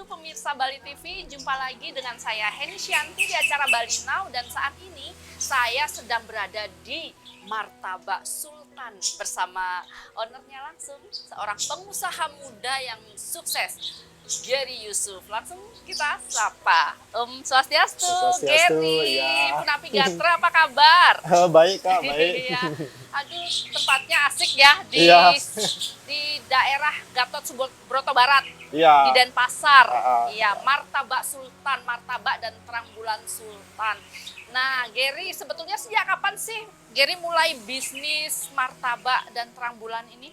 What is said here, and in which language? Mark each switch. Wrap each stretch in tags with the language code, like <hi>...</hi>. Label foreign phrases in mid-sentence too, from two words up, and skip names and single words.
<id>pemirsa Bali TV, jumpa lagi dengan saya Heni Syanti di acara Bali Now, dan saat ini saya sedang berada di Martabak Sultan bersama ownernya langsung, seorang pengusaha muda yang sukses, Gary Yusuf. Langsung kita sapa. Swastiastu, Gary. Ya.</id> <ban>Punapi Gatra,</ban> <id>apa kabar? Baik Kak, baik. Iya. Aduh, tempatnya asik ya di Iya. di daerah Gatot Subroto Barat. Iya. Di Denpasar. Ah. Iya, Martabak Sultan, martabak dan terang bulan Sultan. Nah, Gary, sebetulnya sejak kapan sih Gary mulai bisnis martabak dan terang bulan ini?</id>